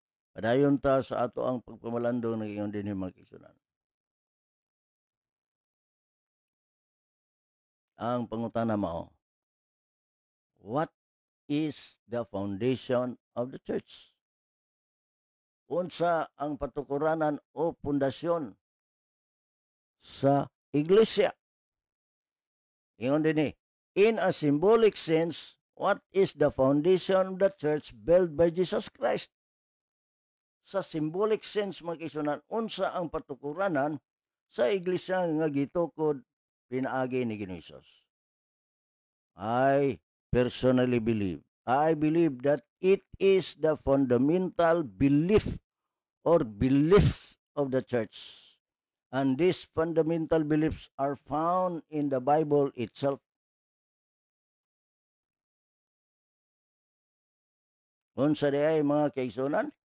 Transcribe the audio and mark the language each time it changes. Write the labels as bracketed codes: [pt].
[ceb] Padayon ta sa ato ang pagpamalandong nag-ingon din mga kaigsunan. Ang pangutana mao, [en] what is the foundation of the church? [ceb] Unsa ang patukuranan o pundasyon sa iglesia? Ingon din [en] in a symbolic sense, what is the foundation of the church built by Jesus Christ? [ceb] Sa symbolic sense, mga kaigsunan, unsa ang patukuranan sa iglesia nga gitukod pinaagi ni Ginoong. [en] I personally believe that it is the fundamental belief or beliefs of the church. And these fundamental beliefs are found in the Bible itself. [ceb] Unsa di ay mga kaigsunan?